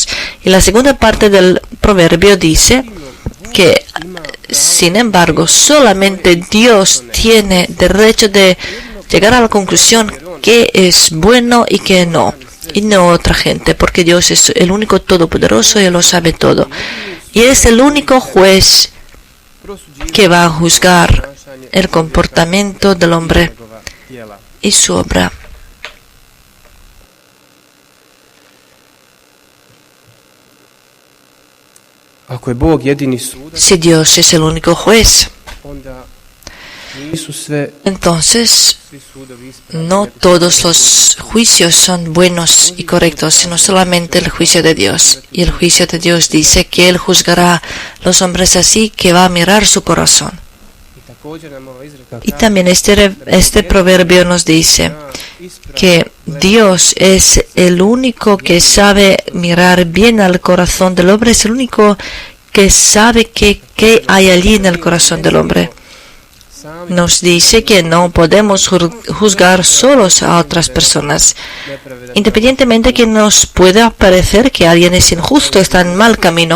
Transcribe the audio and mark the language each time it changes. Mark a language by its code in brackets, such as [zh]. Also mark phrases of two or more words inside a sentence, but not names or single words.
[es] Y la segunda parte del proverbio dice que, sin embargo, solamente Dios tiene derecho de llegar a la conclusión que es bueno y que no, y no otra gente, porque Dios es el único todopoderoso y lo sabe todo. Y es el único juez que va a juzgar el comportamiento del hombre y su obra. [hr] Ako je Bog jedini sudac, [es] Si Dios es el único juez, [hr] onda nisu sve [es] entonces [hr] svi sudovi ispravni. [es] no todos los juicios son buenos y correctos, sino solamente el juicio de Dios. Y el juicio de Dios dice que Él juzgará a los hombres así, que va a mirar su corazón. [hr] I također nam ova izreka [es] Y también este proverbio nos dice que Dios es el único que sabe mirar bien al corazón del hombre, es el único que sabe qué hay allí en el corazón del hombre. Nos dice que no podemos juzgar solos a otras personas, independientemente que nos pueda parecer que alguien es injusto, está en mal camino.